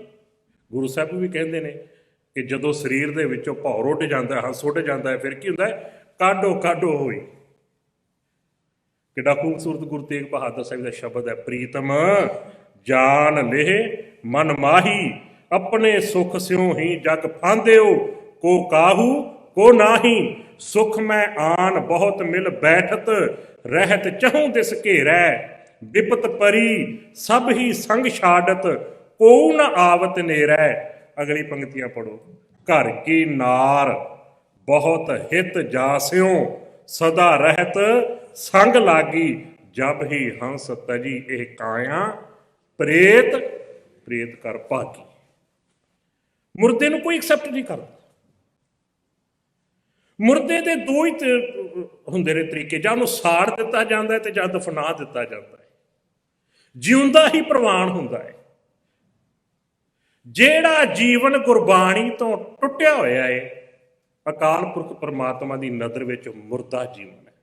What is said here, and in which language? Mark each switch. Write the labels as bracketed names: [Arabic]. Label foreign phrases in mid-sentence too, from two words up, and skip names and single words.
[Punjabi] ਗੁਰੂ ਸਾਹਿਬ ਵੀ ਕਹਿੰਦੇ ਨੇ ਕਿ ਜਦੋਂ ਸਰੀਰ ਦੇ ਵਿੱਚੋਂ ਭੌਰ ਉੱਡ ਜਾਂਦਾ, ਹੰਸ ਉੱਡ ਜਾਂਦਾ ਹੈ, ਫਿਰ ਕੀ ਹੁੰਦਾ ਹੈ? [Braj] ਕਾਢੋ ਕਾਢੋ ਹੋਈ। [Punjabi] ਕਿੱਡਾ ਖੂਬਸੂਰਤ ਗੁਰੂ ਤੇਗ ਬਹਾਦਰ ਸਾਹਿਬ ਦਾ ਸ਼ਬਦ ਹੈ, [Braj] ਪ੍ਰੀਤਮ ਜਾਨ ਲੇਹ ਮਨ ਮਾਹੀ, ਆਪਣੇ ਸੁਖ ਸਿਉ ਹੀ ਜਗ ਫਾਂਦਿਓ, ਕੋ ਕਾਹੂ ਕੋ ਨਾਹੀ। सुख मैं आन बहुत मिल बैठत, रहत चहूं दिस घेरै, विपत परी सब ही संग छाडत, को न आवत नेरै। [Hindi] अगली पंक्तियां पढ़ो। [Braj] घर की नार बहुत हित जास्यों, सदा रहत संग लागी, जब ही हंस तजी एह काया, प्रेत प्रेत कर भागी। [Punjabi] मुर्दे ਨੂੰ ਕੋਈ ਐਕਸੈਪਟ ਨਹੀਂ ਕਰਦਾ। ਮੁਰਦੇ ਦੇ ਦੋ ਹੀ ਹੁੰਦੇ ਨੇ ਤਰੀਕੇ, ਜਾਂ ਉਹਨੂੰ ਸਾੜ ਦਿੱਤਾ ਜਾਂਦਾ ਹੈ ਤੇ ਜਾਂ ਦਫਨਾ ਦਿੱਤਾ ਜਾਂਦਾ ਹੈ। ਜਿਉਂਦਾ ਹੀ ਪ੍ਰਵਾਨ ਹੁੰਦਾ ਹੈ। ਜਿਹੜਾ ਜੀਵਨ ਗੁਰਬਾਣੀ ਤੋਂ ਟੁੱਟਿਆ ਹੋਇਆ ਹੈ, ਅਕਾਲ ਪੁਰਖ ਪਰਮਾਤਮਾ ਦੀ ਨਜ਼ਰ ਵਿੱਚ ਮੁਰਦਾ ਜੀਵਨ ਹੈ।